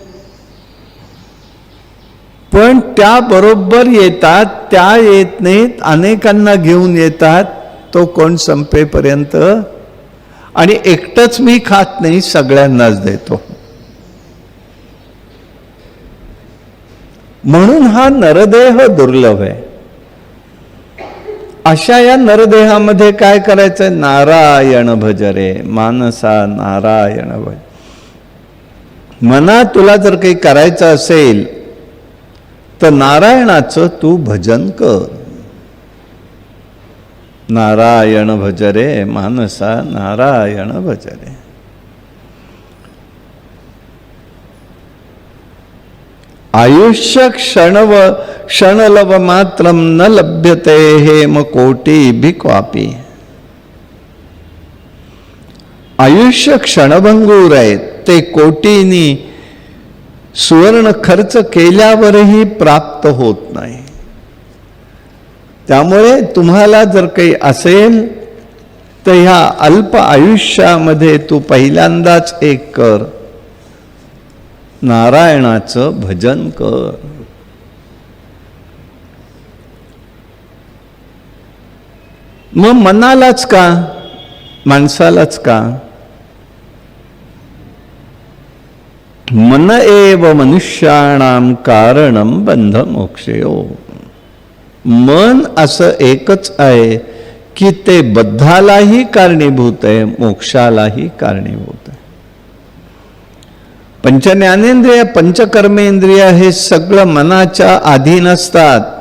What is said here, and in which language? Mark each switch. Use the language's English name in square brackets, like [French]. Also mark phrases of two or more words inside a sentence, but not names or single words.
[Marathi] पण त्या बरोबर येतात, त्या येत नाहीत, अनेकांना घेऊन येतात तो कोण संपेपर्यंत. आणि एकटंच मी खात नाही, सगळ्यांनाच देतो. म्हणून हा नरदेह दुर्लभ आहे. अशा या नरदेहामध्ये काय करायचं? नारायण भज रे मानसा, नारायण भज. मना तुला जर काही करायचं असेल तर नारायणाचं तू भजन कर. नारायण भज रे मानसा, नारायण भज रे. [Sanskrit] आयुष्य क्षणलव मात्रम न लभ्यते हेम कोटी भिक्वापी. [Marathi] आयुष्य क्षणभंगूर आहे, ते कोटीनी सुवर्ण खर्च केल्यावरही प्राप्त होत नाही. त्यामुळे तुम्हाला जर काही असेल तर ह्या अल्प आयुष्यामध्ये तू पहिल्यांदाच एक कर, नारायणाचं भजन कर. मग मनालाच का, माणसालाच का? [Sanskrit] मन एव मनुष्याणाम कारणम बंध मोक्षयो. [Marathi] मन असं एकच आहे की ते बद्धालाही कारणीभूत आहे, मोक्षालाही कारणीभूत आहे. पंचज्ञानेंद्रिय पंचकर्मेंद्रिय हे सगळं मनाच्या अधीन असतात.